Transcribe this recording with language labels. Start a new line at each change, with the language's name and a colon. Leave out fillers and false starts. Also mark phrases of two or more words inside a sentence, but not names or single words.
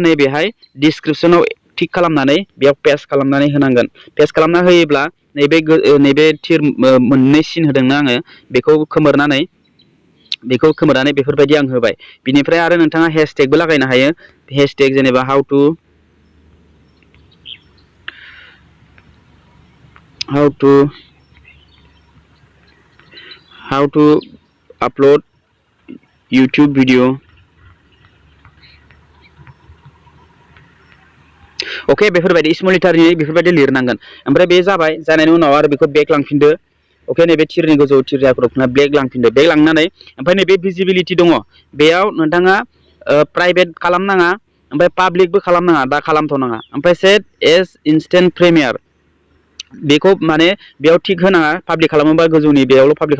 Bodo: नैबेहाय डिसक्रिपसनाव टिक खालामनानै बेयाव पेस्ट खालामनानै होनांगोन पेस्ट खालामना होयोब्ला नैबे थिर मोननै सिन होदोंना आङो बेखौ खोमोरनानै बेफोरबायदि आं होबाय बिनिफ्राय आरो नोंथाङा हेशटेगबो लागायनो हायो हेशटेग जेनेबा
English: how to upload YouTube video
Bodo: अके बेफोरबायदि
English: small letter
Bodo: बेफोरबायदि लिरनांगोन ओमफ्राय बे जाबाय जानायनि उनाव आरो बेखौ बेक लांफिनदो अके नैबे थिरनि गोजौ थिर जायखौ बेक लांफिनदो बेक लांनानै ओमफ्राय नैबे भिजिबिलिटि दङ बेयाव नोंथाङा प्राइभेट खालामनाङा ओमफ्राय पाब्लिकबो खालामनाङा दा खालामथ'नाङा ओमफ्राय
English: set as instant premiere
Bodo: बेखौ माने बेयाव टिक होनाङा पाब्लिक खालामोबा गोजौनि बेयावल' पाब्लिक